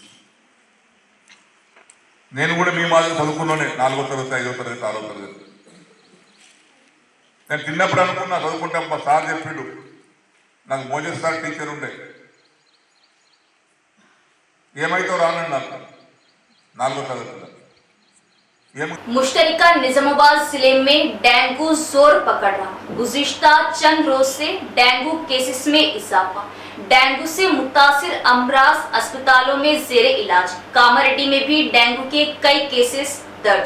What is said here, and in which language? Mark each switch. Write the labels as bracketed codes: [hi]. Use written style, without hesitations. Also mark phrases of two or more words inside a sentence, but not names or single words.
[te] నేను కూడా మీ మాదిరి చదువుకున్నానే, 4వ తరగతి, 5వ తరగతి, 6వ తరగతి। నేను చిన్నప్పుడు అనుకున్నా చదువుకుంటాం, మా సార్ చెప్పిండు, నాకు మోజస్ సార్ టీచర్ ఉండే, ఏమైతే రానండి నాకు 4వ తరగతిలో। [ur] مشترکہ نظام آباد ضلع میں ڈینگو زور پکڑ رہا، گزشتہ چند روز سے ڈینگو کیسز میں اضافہ، ڈینگو سے متاثر امراض اسپتالوں میں زیر علاج۔ کاماریڈی میں بھی ڈینگو کے کئی کیسز درج۔